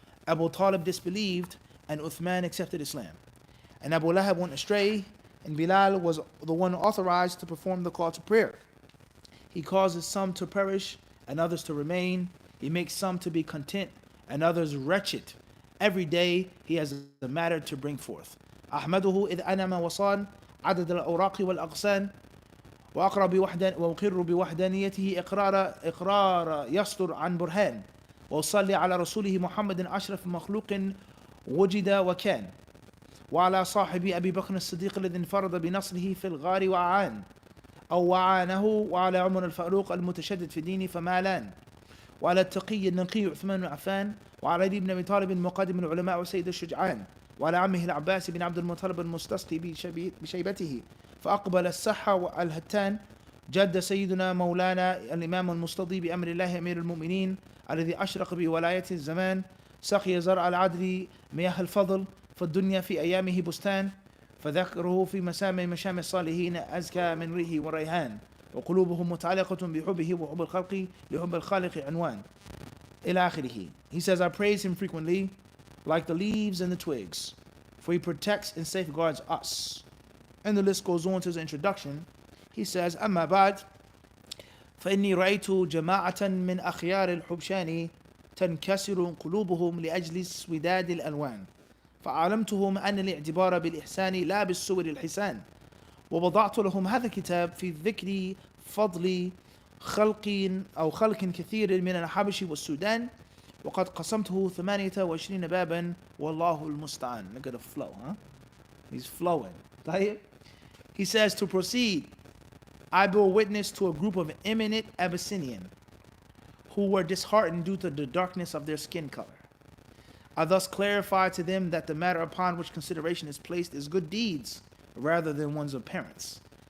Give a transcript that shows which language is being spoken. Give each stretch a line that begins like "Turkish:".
English: Abu Talib disbelieved, and Uthman accepted Islam. And Abu Lahab went astray, and Bilal was the one authorized to perform the call to prayer. He causes some to perish, and others to remain. He makes some to be content, and others wretched. Every day He has a matter to bring forth.
Arabic: أحمده إذ أنم وصان عدد الأوراق والأغصان وأقر بوحدانيته إقرار يصدر عن برهان وأصلي على رسوله محمد أشرف مخلوق وجد وكان وعلى صاحب أبي بكر الصديق الذي انفرد بنصره في الغار وعانه وعلى عمر الفاروق المتشدد في الدين فمالان وعلى التقي النقي عثمان بن عفان وعلى علي بن أبي طالب مقدم العلماء وسيد الشجعان وعلى عمه العباس بن عبد المطلب المستسقي بشيبته فأقبل السحة والهتان جد سيدنا مولانا الإمام المستضي بأمر الله أمير المؤمنين الذي أشرق بولاية الزمان سقي زرع العدل مياه الفضل فالدنيا في أيامه بستان فذكره في مسام مشام الصالحين أزكى من ريح وريحان وقلوبهم متعلقة بحبه وحب الخلق لحب الخالق عنوان إلى آخره.
English: He says, I praise him frequently like the leaves and the twigs, for he protects and safeguards us. And the list goes on to his introduction. He says,
Arabic: أما بعد فإني رأيت جماعة من أخيار الحبشان تنكسر قلوبهم لأجل اسوداد الألوان فعلمتهم أن الاعتبار بالإحسان لا بالسور الحسان ووضعت لهم هذا الكتاب في ذكر فضل خلق كثير من الحبش والسودان وقد قسمته 28 بابا والله المستعان.
English: Look at the flow, huh? He's flowing. He says, to proceed, I bore witness to a group of eminent Abyssinian who were disheartened due to the darkness of their skin color. I thus clarified to them that the matter upon which consideration is placed is good deeds rather than one's appearance.